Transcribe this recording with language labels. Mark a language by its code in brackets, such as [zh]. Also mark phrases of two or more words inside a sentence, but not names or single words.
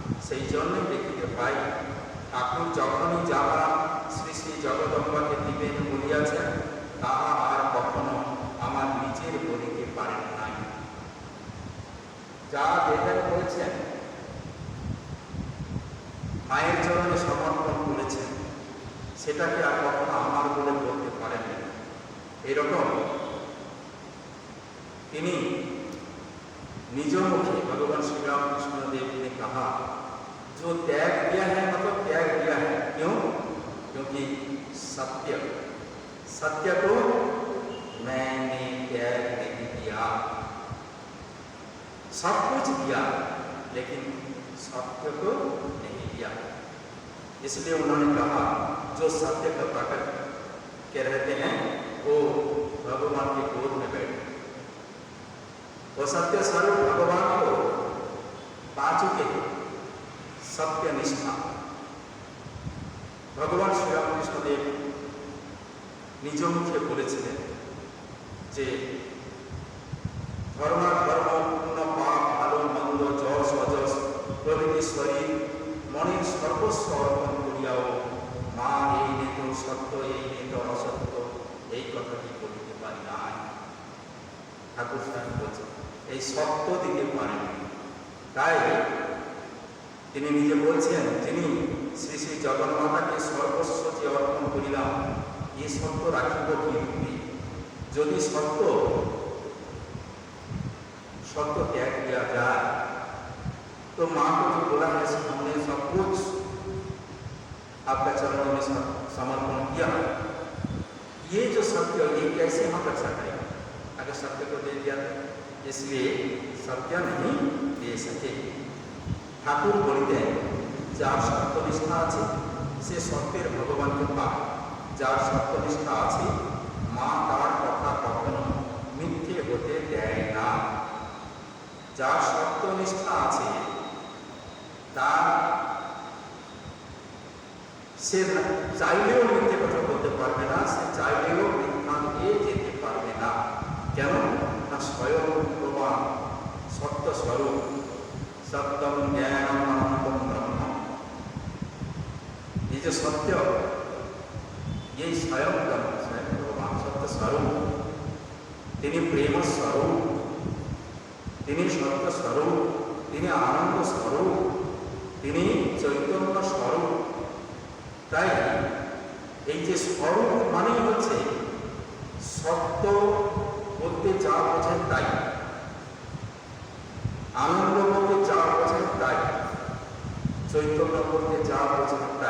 [bn] সেই জন্যই দেখিতে পাই ঠাকুর যখনই যাহা শ্রী শ্রী জগদম্বাকে দিবেন বলিয়াছেন তাহা আর কখনো আমার নিজের বলিতে পারেন নাই। যা দেবেন করেছেন, মায়ের চরণে সমর্পণ করেছেন, সেটাকে আর কখনো আমার বলে বলতে পারেন না। এরকম তিনি [hi] निज मुखे भगवान श्री राम कृष्ण देव ने कहा जो त्याग किया है मतलब त्याग किया है, क्यों? क्योंकि सत्य सत्य को मैंने त्याग नहीं किया। सब कुछ किया लेकिन सत्य को नहीं किया। इसलिए उन्होंने कहा जो सत्य का प्रकट के रहते हैं वो भगवान के गोद में बैठे। वो सत्य स्वरूप भगवान को पा चुके सत्य निष्ठा। [bn] ভগবান শ্রী রামকৃষ্ণ দেব নিজ মুখে বলেছিলেন যে ধর্ম ধর্ম পুণ্য পাপ ভালো মন্দ যশ অযশ প্রভৃতি শরীর মনের সর্বস্ব অর্পণ করিয়াও মা এই নেত সত্য এই নেত অসত্য এই কথাটি বলিতে পারি নাই। ঠাকুর সাহেব বলছেন এই সত্য দিতে পারেন। তাই তিনি নিজে বলছেন যিনি শ্রী শ্রী জগন্মাতাকে সর্বস্ব যে অর্পণ করিলাম এই সত্য রাখিব কি রূপে? যদি সত্য [hi] त्याग किया जाए तो माँ को जो बोला है हमने सब कुछ आपका चरणों में समर्पण किया, ये जो सत्य ये कैसे हम रक्षा करेंगे अगर सत्य को दे दिया? इसलिए सत्य नहीं दे सके। ठाकुर बोलते हैं [bn] যার সত্যনিষ্ঠা আছে সে সত্যের ভগবানকে পায়, যার সত্যনিষ্ঠা আছে মা তার কথা কখনো মিথ্যে হতে দেয় না। যার সত্যনিষ্ঠা আছে তার সে চাইলেও মিথ্যে কথা বলতে পারবে না, সে চাইলেও মিথ্যা দিয়ে যেতে পারবে না। কেন না স্বয়ং প্রমাণ সত্য স্বরূপ [sa] सत्यम ज्ञानम अनंतम ब्रह्म। [hi] ये जो सत्य ये स्वयं भगवान सत्य स्वरूप, [bn] তিনি প্রেম স্বরূপ, তিনি সত্য স্বরূপ, তিনি আনন্দ স্বরূপ, তিনি চৈতন্য স্বরূপ। তাই এই যে স্বরূপ মানেই হচ্ছে সত্য বলতে যা বোঝায় তাই, আনন্দ বলতে যা বোঝায় তাই, চৈতন্য বলতে যা বোঝায় তাই।